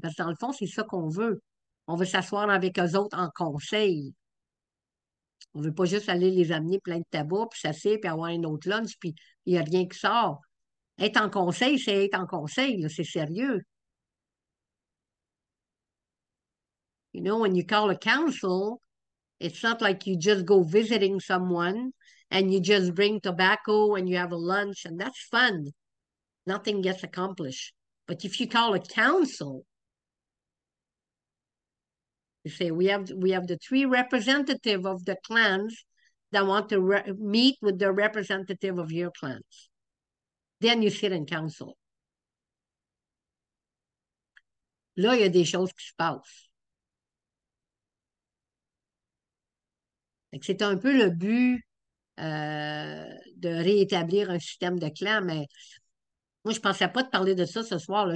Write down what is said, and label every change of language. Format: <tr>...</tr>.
<fr>Parce que dans le fond, c'est ça qu'on veut. On veut s'asseoir avec eux autres en conseil. On ne veut pas juste aller les amener plein de tabac, puis s'asseoir, puis avoir un autre lunch, puis il n'y a rien qui sort. Être en conseil, c'est être en conseil, là, c'est sérieux.</fr> <en>You know, when you call a council, it's not like you just go visiting someone and you just bring tobacco and you have a lunch, and that's fun. Nothing gets accomplished. But if you call a council, you say, we have the three representatives of the clans that want to meet with the representative of your clans. Then you sit in council.</en> <fr>Là, il y a des choses qui se passent. C'est un peu le but de réétablir un système de clans, mais moi, je ne pensais pas de parler de ça ce soir, là.</fr>